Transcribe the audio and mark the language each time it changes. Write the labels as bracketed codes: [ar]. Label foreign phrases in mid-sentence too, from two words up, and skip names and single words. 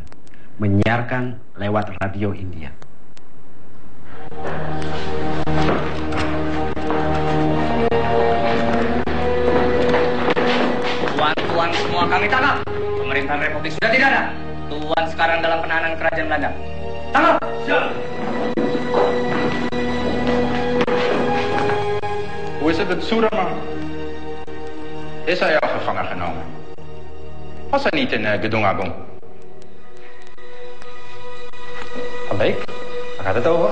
[id] Menyiarkan lewat radio India. Tuan semua kami tangkap. Pemerintahan Republik sudah tidak ada. Tuan sekarang dalam penahanan kerajaan Belanda. Tangkap. [nl] Hoe is het met Soederman? Is hij al gevangen genomen? Was hij niet in Gedung Agung? Van Beek, waar gaat het over?